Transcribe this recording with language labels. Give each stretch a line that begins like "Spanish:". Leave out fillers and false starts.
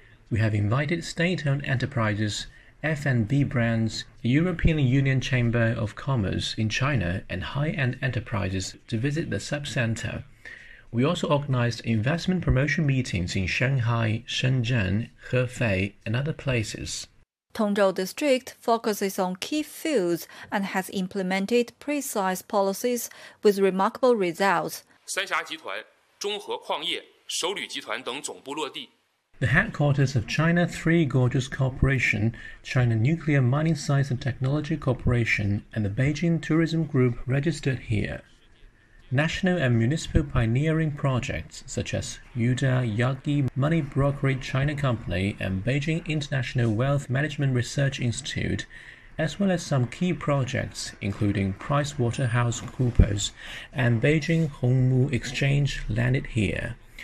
English: We have invited state-owned enterprises, F&B brands, European Union Chamber of Commerce in China, and high-end enterprises to visit the subcenter. We also organized investment promotion meetings in Shanghai, Shenzhen, Hefei, and other places. Tongzhou District focuses on key fields and has implemented precise policies with remarkable results.
Chinese: 三峡集团、中和矿业、首旅集团等总部落地。
English: The headquarters of China Three Gorges Corporation, China Nuclear Mining Science and Technology Corporation, and the Beijing Tourism Group registered here. National and municipal pioneering projects such as Yuda Yagi Money Brokerage China Company and Beijing International Wealth Management Research Institute, as well as some key projects including PricewaterhouseCoopers and Beijing Hongmu Exchange landed here.